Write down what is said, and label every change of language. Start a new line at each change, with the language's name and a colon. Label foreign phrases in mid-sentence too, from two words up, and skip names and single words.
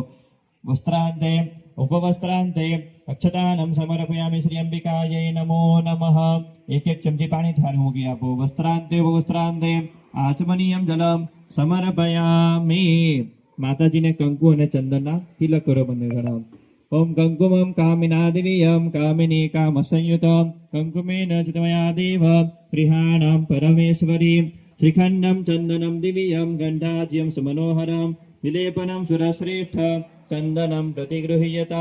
Sanskrit: વસ્ત્રાંતે ઉપવસ્ત્રાંતે અક્ષતાનમ સમર્પયામિ શ્રી અંબિકાयै નમો નમઃ.
Gujarati: એક એક ચમચી પાણી થાળી મૂકી આપો.
Sanskrit: વસ્ત્રાંતે ઉપવસ્ત્રાંતે આચમનીયમ જલમ સમર્પયામિ.
Gujarati: માતાજીને કંકુ અને ચંદનના તિલક કરો બંને જણા.
Sanskrit: ओम कंकुमं कामिनादिवियं कामिनी कामसंयुतं कंकुमेन चितमया देव प्रिहाणां परमेश्वरी श्रीखण्डं चन्दनं दिव्यं गन्धाज्यं सुमनोहरं विलेपनं सुरश्रेष्ठ चन्दनं प्रतिगृह्यतां.